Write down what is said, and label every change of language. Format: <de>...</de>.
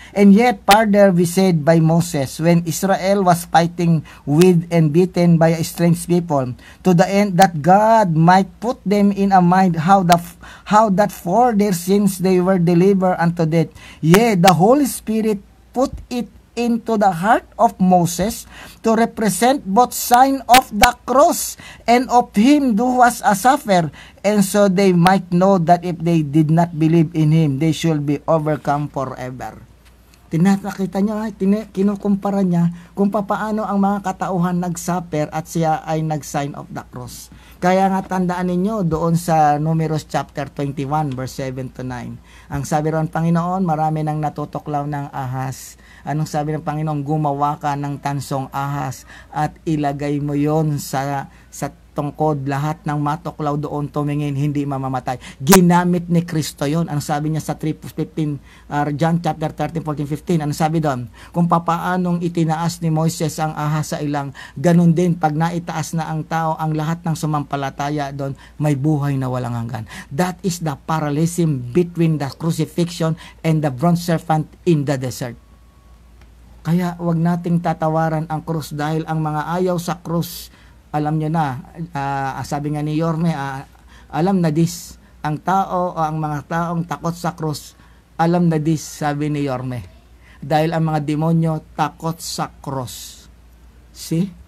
<en>And yet, further we said by Moses, when Israel was fighting with and beaten by a strange people, to the end that God might put them in a mind how that for their sins they were delivered unto death. Yea, the Holy Spirit put it into the heart of Moses to represent both sign of the cross and of him who was a sufferer, and so they might know that if they did not believe in him, they should be overcome forever.</en> <tl>Tinakita niya, kinukumpara niya kung paano ang mga katauhan nag-suffer at siya ay nag-sign of the cross. Kaya nga tandaan ninyo doon sa Numeros chapter 21 verse 7 to 9. Ang sabi ron, Panginoon, marami nang natutuklaw ng ahas. Anong sabi ng Panginoon? Gumawa ka ng tansong ahas at ilagay mo yon sa tungkod. Lahat ng matuklaw doon tumingin, hindi mamamatay. Ginamit ni Kristo yon. Anong sabi niya sa 3:15, John chapter 13, 14, 15? Anong sabi doon? Kung papaanong itinaas ni Moises ang ahas sa ilang, ganun din pag naitaas na ang tao, ang lahat ng sumampalataya doon, may buhay na walang hanggan.</tl> <en>That is the parallelism between the crucifixion and the bronze serpent in the desert.</en> <tl>Kaya wag nating tatawaran ang krus dahil ang mga ayaw sa krus, alam nyo na, sabi nga ni Yorme, alam na this, ang tao o ang mga taong takot sa krus, alam na this, sabi ni Yorme. Dahil ang mga demonyo takot sa krus. See?</tl>